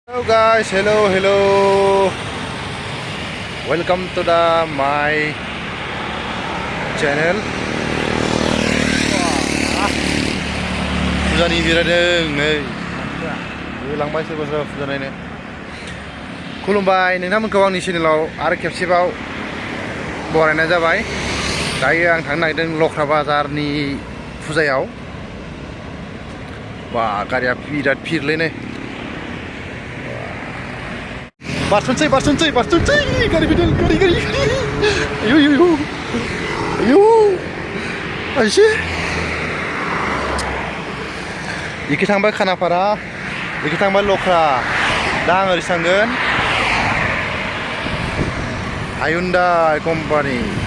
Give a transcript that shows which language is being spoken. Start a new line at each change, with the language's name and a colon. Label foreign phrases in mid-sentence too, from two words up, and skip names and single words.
English: Hello guys, hello. Welcome to my channel.
Bodo: Fujani बिरादों नै होलांबाय सोरबा फुजा नायनो खुलुमबाय नोंथांमोनखौ आंनि चेनेलाव आरो खेबसेबाव बरायनाय जाबाय। दायो आं थांनो नागिरदों लख्रा बाजारनि फुजायाव। बा गारिया बिराद भिरलै नै बारसनसै गारि बिदों गारि आयु आइसे इखि थांबाय खानापारा इखि थांबाय लख्रा दा आं ओरै थांगोन हायुन्डाइ कम्पानि।